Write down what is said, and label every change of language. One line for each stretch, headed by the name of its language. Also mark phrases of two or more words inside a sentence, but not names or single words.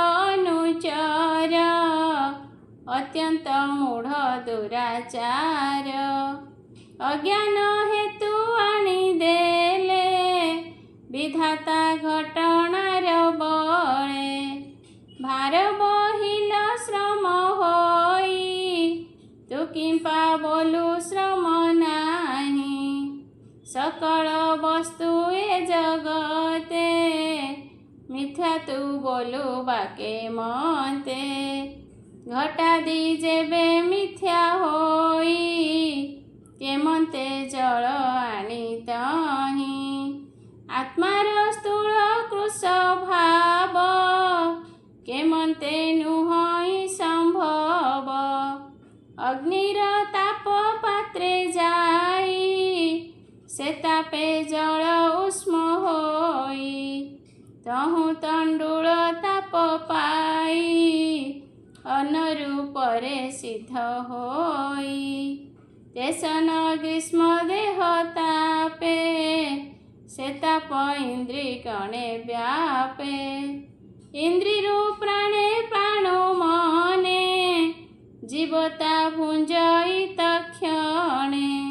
Odia: ଅନୁଚର ଅତ୍ୟନ୍ତ ମୂଢ଼ ଦୁରାଚାର ଅଜ୍ଞାନ ହେତୁ ଆନୀ ଦେଲେ ବିଧାତା ଘଟନାର ବଳେ ଭାର ବହିଲ ଶ୍ରମ ହୋଇ ତୁ କିମ୍ପା ବୋଲୁ ଶ୍ରମ ନାହୀ ସକଳ ବସ୍ତୁ ଏ ଜଗତେ ମିଥ୍ୟା ତୁ ବୋଲୁ ବାକେ ମତେ ଘଟାଦି ଜେବେ ମିଥ୍ୟା ହୋଇ କେମନ୍ତେ ଜଳ ଆନୀ ତହୀ ଆତ୍ମାର ସ୍ଥୂଳ କୃଶ ଭାବ କେମନ୍ତେ ନୁହଇ ସମ୍ଭବ ଅଗ୍ନିର ତାପ ପାତ୍ରେ ଜାଇ ସେ ତାପେ ଜଳ ଉଷ୍ମ ହୋଇ ତହୁ ତଣ୍ଡୁଳ ତାପ ପାଇ ଅନୁରୂପରେ ସିଦ୍ଧ ହୋଇ ତେସନ ଗ୍ରୀଷ୍ମ ଦେହ ତାପେ ସେ ତାପ ଇନ୍ଦ୍ରି କଣେ ବ୍ୟାପେ ଇନ୍ଦ୍ରିରୁ ପ୍ରାଣେ ପ୍ରାଣୋ ମନେ ଜୀବତା ଭୁଞ୍ଜଇ ତକ୍ଷଣେ